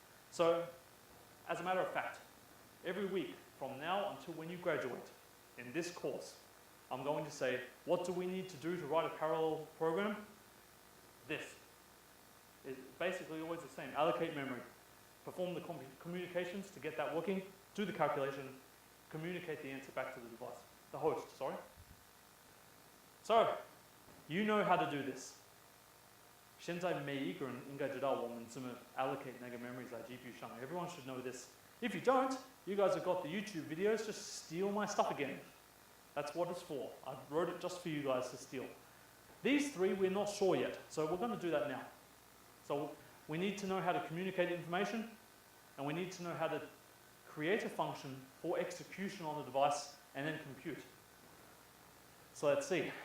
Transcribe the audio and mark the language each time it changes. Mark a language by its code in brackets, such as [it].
[en] So, as a matter of fact, every week from now until when you graduate in this course, I'm going to say, what do we need to do to write a parallel program? This. It's basically always the same. Allocate memory. Perform the communications to get that working. Do the calculation. Communicate the answer back to the device. The host, sorry. So, you know how to do this. [zh] 现在每一个人应该知道我们怎么 allocate 那个 memory 在 GPU 上. [en] Everyone should know this. If you don't, you guys have got the YouTube videos, just steal my stuff again. That's what it's for. I wrote it just for you guys to steal. These three we're not sure yet, so we're going to do that now. So we need to know how to communicate information, and we need to know how to create a function for execution on the device and then compute. So let's see.